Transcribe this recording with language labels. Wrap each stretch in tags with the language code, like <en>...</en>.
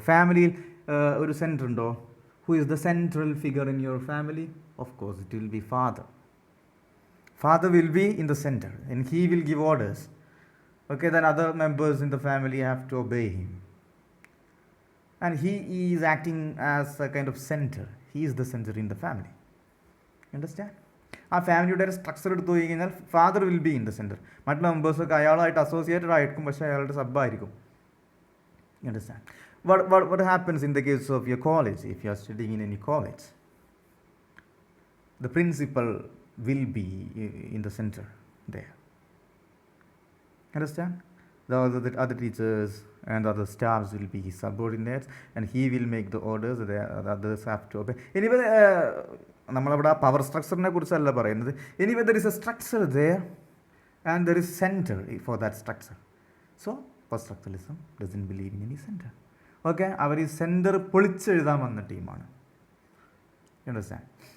<ml>ഫാമിലിയിൽ ഒരു സെൻറ്റർ ഉണ്ടോ?</ml> <en>Who is the central figure in your family? Of course it will be father. Father will be in the center and he will give orders. Okay, then other members in the family have to obey him. And he is acting as a kind of center. He is the center in the family. Understand?</en> <ml>ആ ഫാമിലിയുടെ ഒരു structure എടുത്തു പോയി കഴിഞ്ഞാൽ</ml> <en>Father will be in the centre.</en> <ml>മറ്റുള്ള മെമ്പേഴ്സൊക്കെ അയാളായിട്ട് associated ആയിരിക്കും, പക്ഷേ അയാളുടെ സബ്ബായിരിക്കും. Understand?</ml> <en>what happens in the case of your college? If you are studying in any college, the principal will be in the center there. Understand? The other teachers and other staffs will be his subordinates, and he will make the orders. The others have to obey.</en> <ml>Anyway, നമ്മളവിടെ ആ power സ്ട്രക്ചറിനെ കുറിച്ചല്ല പറയുന്നത്.</ml> <en>Anyway there is a structure there and there is centre for that structure. So post structuralism doesn't believe in any centre.</en> <ml>Okay, അവർ ഈ centre പൊളിച്ചെഴുതാൻ വന്ന ടീമാണ്. Understand?</ml>